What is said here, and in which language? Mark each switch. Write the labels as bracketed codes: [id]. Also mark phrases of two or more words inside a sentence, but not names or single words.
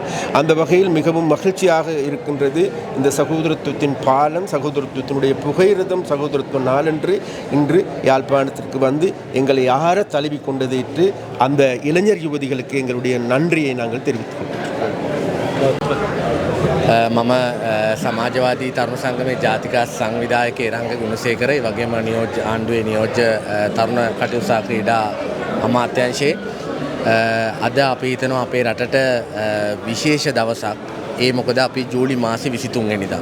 [ta] அந்த வகையில் மிகவும் மகிழ்ச்சியாக இருக்கின்றது. இந்த சகோதரத்துவத்தின் பாலம், சகோதரத்துவத்தினுடைய புகையிரதம், சகோதரத்துவ நாளன்று இன்று யாழ்ப்பாணத்திற்கு வந்து எங்களை யார தழுவி கொண்டதையிட்டு அந்த இளைஞர் யுவதிகளுக்கு எங்களுடைய நன்றியை நாங்கள் தெரிவித்துக் கொள்கிறோம். [si] මම සමාජවාදී තරුණ සංගමේ ජාතික සංවිධායක එරංග ගුණසේකර ඒ වගේම නියෝජ්‍ය ආණ්ඩුවේ නියෝජ්‍ය තරුණ කටයුතු සහ ක්‍රීඩා අමාත්‍යාංශයේ අද අපි හිතනවා අපේ රටට විශේෂ දවසක්. ඒ මොකද අපි ජූලි මාසේ 23 වෙනිදා.